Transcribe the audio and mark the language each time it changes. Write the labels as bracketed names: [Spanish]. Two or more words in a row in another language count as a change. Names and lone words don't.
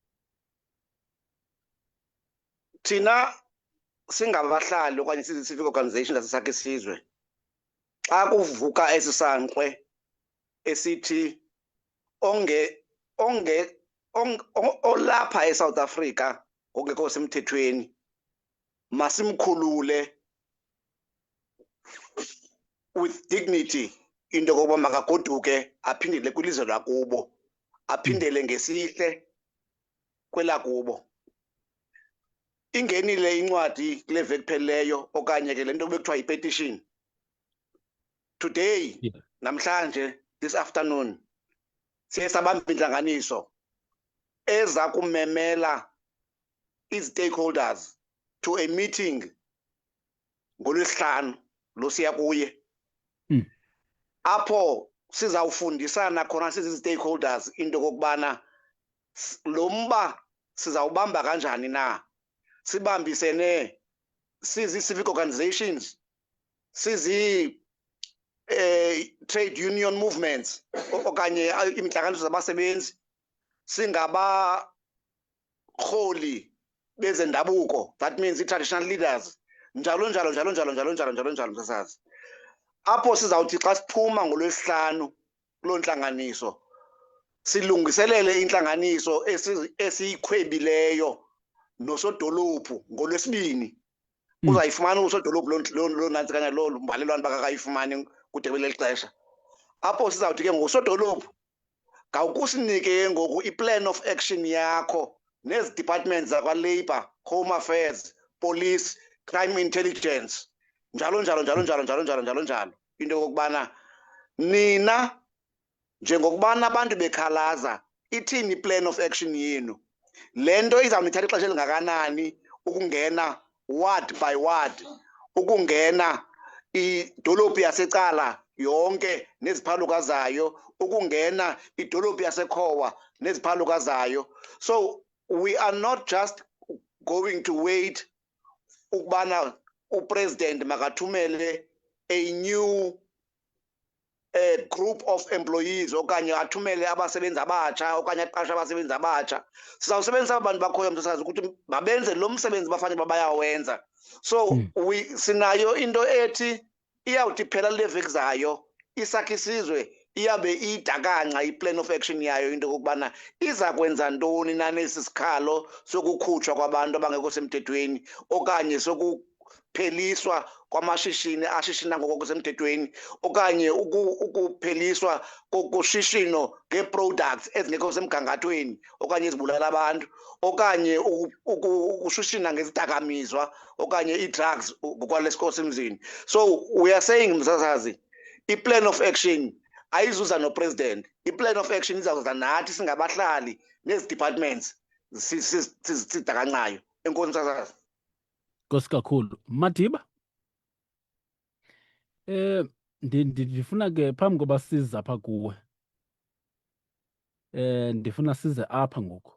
[Xhosa] Thina singabahlali okanye [English] civic organization [Xhosa] zasesakhe isizwe, xa kuvuka esi sankwe esithi olapha eSouth Africa ongekho semthethweni masimkhulule [English] with dignity, [Xhosa] into yokokuba makagoduke aphindele kwilizwe lakubo, aphindele ngesihle kwelakubo. Ingenile incwadi kule veki phelileyo okanye ke le nto bekuthiwa yi-petition today, namhlanje, [English] this afternoon, [Xhosa] siye sabamba intlanganiso eza kumemela i-stakeholders [English] to a meeting [Xhosa] ngoLwesihlanu lo siya kuye, apho sizawufundisana khona sizi-stakeholders into kokubana lo mba sizawubamba kanjani na, sibambisene sizi- [English] civic organizations, [Xhosa] sizi- [English] trade union movements [Xhosa] okanye intlanganiso zabasebenzi, singabarholi bezendabuko, [English] that means i-traditional leaders, [Xhosa] njalo njalo njalo njalo njalo njalo njalo njalo msasazi. Apho sizawuthi xa siphuma ngoLwesihlanu kuloo ntlanganiso silungiselele intlanganiso esiyikhwebileyo nosodolophu ngoLwesibini. Uzayifumana usodolophu loo nantsi kanye loo mbalelwano bakakayifumani kude kweli xesha. Apho sizawuthi ke ngosodolophu ngawukusinike ngoku i- [English] plan of action [Xhosa] yakho nezi departments zakwa-Labour, Home Affairs, Police, Crime Intelligence, njalo njalo njalo njalo njalo njalo njalo njalo, into yokokubana nina njengokubana abantu bekhalaza ithini i- [English] plan of action [Xhosa] yenu, le nto izawunithatha ixesha elingakanani ukungena [English] ward by ward, [Xhosa] ukungena idolophu yasecala yonke neziphaluka zayo, ukungena idolophu yaseKhowa neziphaluka zayo. [English] So we are not just going to wait [Xhosa] ukubana upresident makathumele [English] a new group of employees [Xhosa] okanye athumele abasebenzi abatsha okanye aqashe abasebenzi abatsha, sizawusebenzisa abantu bakhoyo msasazi ukuthi babenze lo msebenzi bafanele bayawenza. So sinayo into ethi iyawuthi phela le veki zayo isakha isizwe iyabe idakanca i- [English] plan of action [Xhosa] yayo into okubana iza kwenza ntoni nanesi sikhalo sokukhutshwa kwabantu abangekho semthethweni okanye sokupheliswa kwamashishini ashishina ngokho semthethweni okanye ukupheliswa kokushishino nge-products ezingekho semgangathweni okanye ezibulala abantu okanye ukushishina ngezidakamizwa okanye ii-drugs ngokwalesikhosimzini. [English] So we are saying [Xhosa] msasazi i- [English] plan of action [Xhosa] ayizuza nopresident, i- [English] plan of action [Xhosa] izawuza nathi singabahlali nezi departments sidakancayo. Enkosi msasazi. Nkosi kakhulu. Madiba, ndifuna ke phambi koba size apha kuwe, ndifuna size apha ngoku.